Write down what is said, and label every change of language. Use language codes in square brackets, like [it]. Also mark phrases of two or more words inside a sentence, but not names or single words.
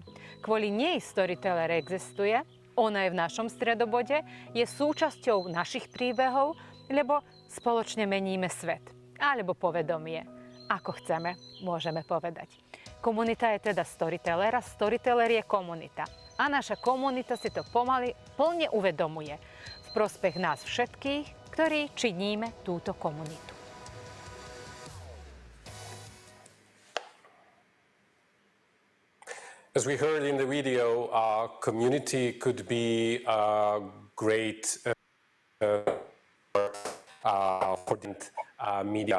[sk] Kvôli nej Storyteller existuje. Ona je v našom stredobode, je súčasťou našich príbehov, lebo spoločne meníme svet. Alebo povedomie. Ako chceme, môžeme povedať. Komunita je teda Storyteller a Storyteller je komunita. A naša komunita si to pomaly plne uvedomuje. V prospech nás všetkých, ktorí činíme túto komunitu. [en] As we heard in the video, community could be a great for the media.